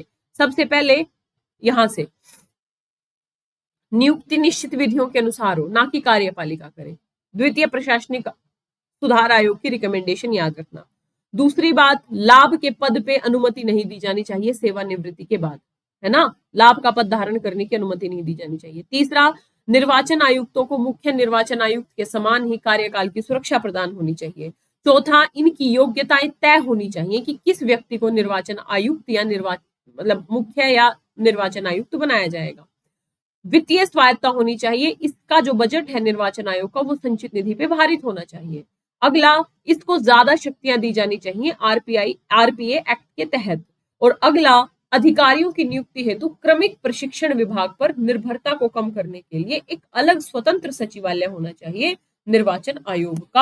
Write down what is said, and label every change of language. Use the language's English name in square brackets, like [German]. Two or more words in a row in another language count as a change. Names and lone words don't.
[Hindi] सबसे पहले यहां से नियुक्ति निश्चित विधियों के अनुसार हो, ना कि कार्यपालिका करे। द्वितीय, प्रशासनिक सुधार आयोग की रिकमेंडेशन याद रखना। दूसरी बात, लाभ के पद पे अनुमति नहीं दी जानी चाहिए सेवानिवृत्ति के बाद। है ना, लाभ का पद धारण करने की अनुमति नहीं दी जानी चाहिए। तीसरा, निर्वाचन आयुक्तों को मुख्य निर्वाचन आयुक्त के समान ही कार्यकाल की सुरक्षा प्रदान होनी चाहिए। चौथा, इनकी योग्यताएं तय होनी चाहिए कि किस व्यक्ति को निर्वाचन आयुक्त या मतलब मुख्य या निर्वाचन आयुक्त बनाया जाएगा। वित्तीय स्वायत्ता होनी चाहिए, इसका जो बजट है निर्वाचन आयोग का वो संचित निधि पे भारित होना चाहिए। अगला, इसको ज्यादा शक्तियां दी जानी चाहिए आरपीए एक्ट के तहत। और अगला, अधिकारियों की नियुक्ति हेतु क्रमिक प्रशिक्षण विभाग पर निर्भरता को कम करने के लिए एक अलग स्वतंत्र सचिवालय होना चाहिए निर्वाचन आयोग का।